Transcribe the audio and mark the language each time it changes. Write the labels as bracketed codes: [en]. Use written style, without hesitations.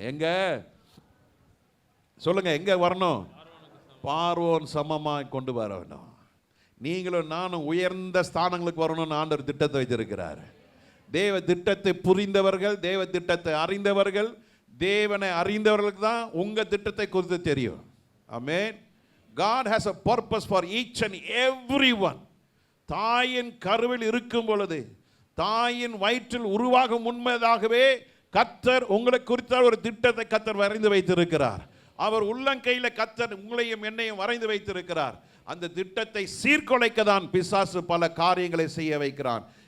[ta] எங்க சொல்லுங்க, எங்க வரணும், பார்வோன் சமமாய் கொண்டு வரணும். நீங்களும் நானும் உயர்ந்த ஸ்தானங்களுக்கு வரணும்னு ஆண்டவர் திட்டத்தை வைத்திருக்கிறார். தேவ திட்டத்தை புரிந்தவர்கள், தேவ திட்டத்தை அறிந்தவர்கள், தேவனை அறிந்தவர்களுக்கு தான் உங்க திட்டத்தை குறித்து தெரியும். ஆமென். [en] God has a purpose for each and everyone. [ta] தாயின் கருவில் இருக்கும் பொழுது, தாயின் வயிற்றில் உருவாகும் முன்பதாகவே கர்த்தர் உங்களை குறித்த ஒரு திட்டத்தை கர்த்தர் வரைந்து வைத்திருக்கிறார். அவர் உள்ளங்கையில் கர்த்தர் உங்களையும் என்னையும் வரைந்து வைத்திருக்கிறார். அந்த திட்டத்தை சீர்குலைக்க தான் பிசாசு பல காரியங்களை செய்ய வைக்கிறான்.